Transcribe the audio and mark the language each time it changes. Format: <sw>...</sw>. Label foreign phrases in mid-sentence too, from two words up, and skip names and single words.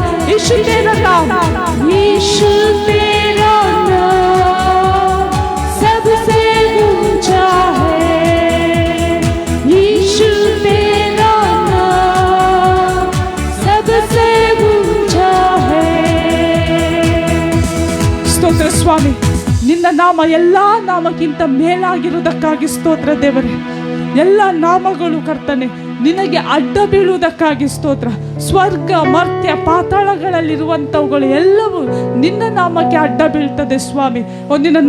<hi>यीशु तेरा नाम, यीशु तेरा नाम सबसे ऊंचा है. यीशु तेरा नाम सबसे ऊंचा है.</hi> <kn>ಸ್ತೋತ್ರ ಸ್ವಾಮಿ. ನಿನ್ನ ನಾಮ ಎಲ್ಲ ನಾಮಕ್ಕಿಂತ ಮೇಲಾಗಿರುವುದಕ್ಕಾಗಿ ಸ್ತೋತ್ರ ದೇವರೇ. ಎಲ್ಲ ನಾಮಗಳು ಕರ್ತನೆ ನಿನಗೆ ಅಡ್ಡ ಬೀಳುವುದಕ್ಕಾಗಿ ಸ್ತೋತ್ರ. ಸ್ವರ್ಗ ಮರ್ತ್ಯ ಪಾತಾಳಗಳಲ್ಲಿರುವಂಥವುಗಳು ಎಲ್ಲವೂ ನಿನ್ನ ನಾಮಕ್ಕೆ ಅಡ್ಡ ಬೀಳ್ತದೆ ಸ್ವಾಮಿ.</kn>